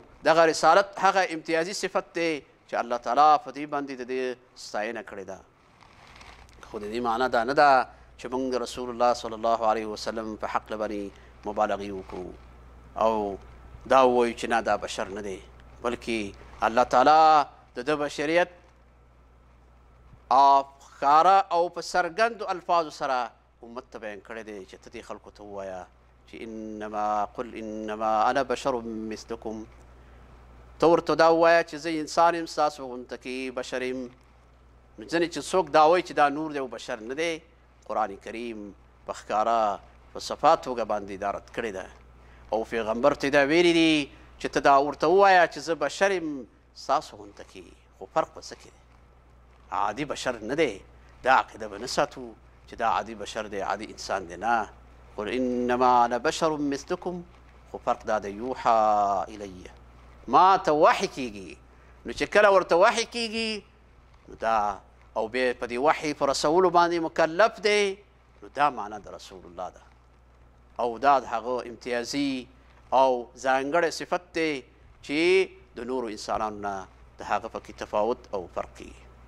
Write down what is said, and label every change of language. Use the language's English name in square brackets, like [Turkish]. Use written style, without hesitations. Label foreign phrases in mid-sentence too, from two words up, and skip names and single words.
[Pashto] دغه رسالت هغه امتیازي صفت دی چې الله تعالی په دې باندې د دې ستاینه کړې ده خو د دې معنا دا نه ده چې موږ د رسول الله [Arabic] صلی الله علیه وسلم [Pashto] په حق باندې مبالغې وکړو او دا ووایو چې نه دا بشر نه دی بلکې الله تعالی د ده بشریت ښکاره او په څرګندو الفاظو سره امت ته بیان کړی دی چې ته دې خلکو ته ووایه چې [Arabic] قل انما انا بشر مثلکم [Pashto] ته ورته دا ووایه چې زه انسان یم ستاسو غونته کې بشر یم نو ځینې چې څوک دا وایي چې دا نور دی او بشر نه دی قرآن کریم په ښکاره په صفا توګه باندې دا رد کړې ده او پیغمبر ته دا ویلي دي چې ته دا ورته ووایه چې زه بشر یم ستاسو غونته کې خو فرق په څه کې دی عادي بشر نه دی دا عقیده به نه ساتو چې دا عادي بشر دی عادي انسان دی نه [Arabic] قل انما انا بشر مثلکم [Pashto] خو فرق دا دی [Arabic] یوحا الیه [Pashto] ما ته وحی کیږي نو چې کله ورته وحی کیږي نو دا او بیا په دې وحی په رسولو باندې مکلف دی نو دا معنا د رسول الله ده او دا د هغه امتیازي او ځانګړی صفت دی چې د نورو انسانانو نه د هغه پکې تفاوت او فرق کیږي